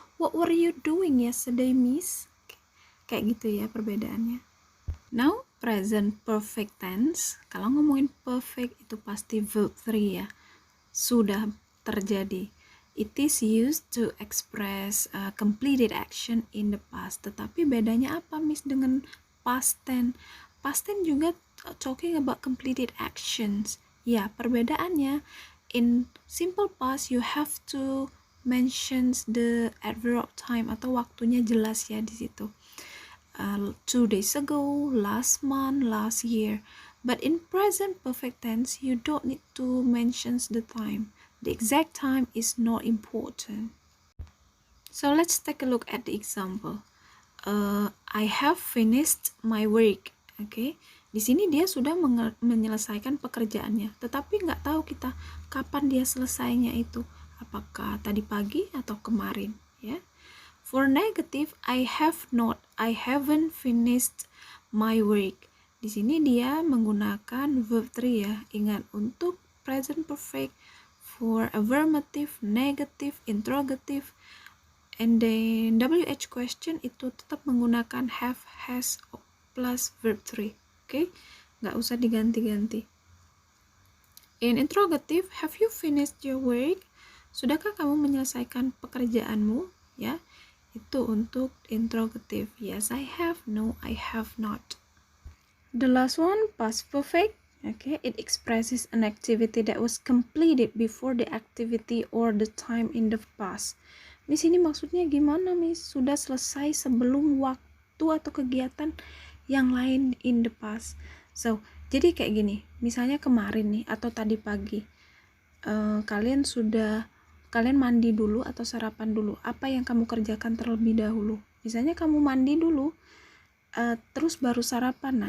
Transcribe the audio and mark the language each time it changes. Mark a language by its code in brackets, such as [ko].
[en] What were you doing yesterday, Miss? [id] Kayak gitu ya perbedaannya. [en] Now, present perfect tense. [id] Kalau ngomongin perfect itu pasti verb 3 ya. Sudah terjadi. [en] It is used to express completed action in the past. [id] Tetapi bedanya apa, Miss, dengan past tense? [en] Past tense juga talking about completed actions. Ya, perbedaannya in simple past you have to mention the adverb of time [id] atau waktunya jelas ya di situ. [en] 2 days ago, last month, last year. But in present perfect tense, you don't need to mention the time. The exact time is not important. So let's take a look at the example. I have finished my work. [id] Okay, di sini dia sudah menyelesaikan pekerjaannya, tetapi nggak tahu kita kapan dia selesainya itu. Apakah tadi pagi atau kemarin? Ya. [en] For negative, I haven't finished my work. [id] Di sini dia menggunakan verb 3 ya. Ingat, untuk [en] present perfect, for affirmative, negative, interrogative, and then WH question [id] itu tetap menggunakan [en] have, has, plus verb 3. [id] Oke, nggak usah diganti-ganti. [en] In interrogative, have you finished your work? [id] Sudahkah kamu menyelesaikan pekerjaanmu? Ya, itu untuk interrogative. [en] Yes, I have. No, I have not. The last one, past perfect. Okay, it expresses an activity that was completed before the activity or the time in the past. [id] Miss, ini maksudnya gimana, Miss? Sudah selesai sebelum waktu atau kegiatan yang lain [en] in the past. [id] So, jadi kayak gini. Misalnya kemarin nih atau tadi pagi, kalian mandi dulu atau sarapan dulu. Apa yang kamu kerjakan terlebih dahulu? Misalnya kamu mandi dulu, terus baru sarapan.